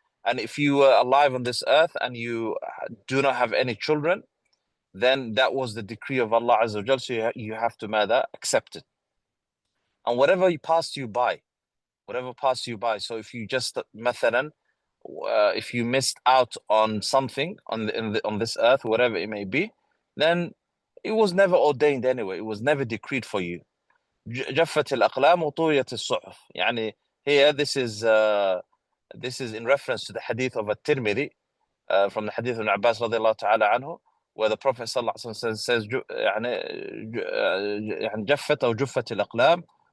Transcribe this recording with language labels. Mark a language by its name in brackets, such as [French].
[English] And if you were alive on this earth and you do not have any children, then that was the decree of Allah Azza wa Jalla, so you have to accept it. And whatever passed you by, so if you just, mathalan, if you missed out on something on this earth, whatever it may be, then it was never ordained anyway, it was never decreed for you. [Arabic] جفت الأقلام وطويت الصحف. [English] يعني here, this is in reference to the hadith of at-Tirmidhi, from the hadith of Abbas radiallahu ta'ala anhu, where the Prophet sallallahu alaihi wasallam says [Arabic] يعني جفت أو جفت الأقلام